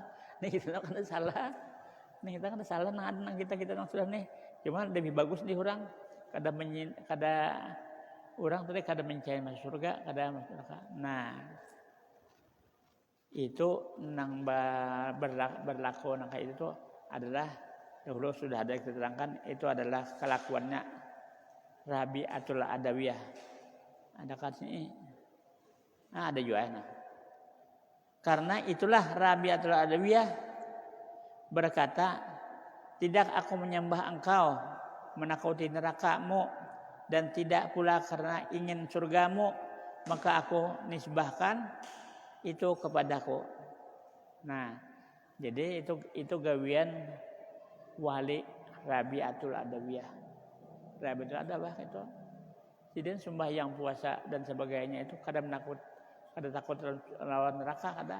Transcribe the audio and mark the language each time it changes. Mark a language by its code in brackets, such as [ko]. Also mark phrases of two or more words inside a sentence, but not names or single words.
[bjn] Nih kita kan salah. Nih kita kan salah nang kita sudah nih. Cuma lebih bagus di orang. Kada orang tadi kada mencari masuk surga, kada masuk neraka. Nah, itu nang berlaku nang kayak itu adalah dahulu sudah ada diterangkan, itu adalah kelakuannya Rabi'atul Adawiyah. Ada kan sini? Nah, ada juga. Nah. [id] Karena itulah Rabi'atul Adawiyah berkata, tidak aku menyembah engkau menakuti nerakamu dan tidak pula karena ingin surgamu, maka aku nisbahkan itu kepadaku. [bjn] Nah, jadi itu gawian wali Rabi'atul Adawiyah. Rabi'atul Adawiyah itu. Jadi sembahyang, puasa dan sebagainya itu kada takut lawan neraka, kada.